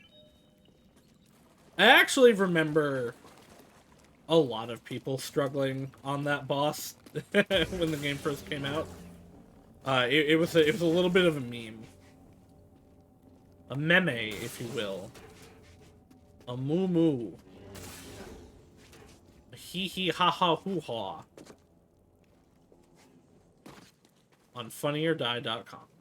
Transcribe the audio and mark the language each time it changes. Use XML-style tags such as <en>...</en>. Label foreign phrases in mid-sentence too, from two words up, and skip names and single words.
<en>I actually remember a lot of people struggling on that boss when the game first came out. It was a little bit of a meme. A meme, if you will. A moo-moo. A hee-hee-ha-ha-hoo-ha. On funnyordie.com.</en>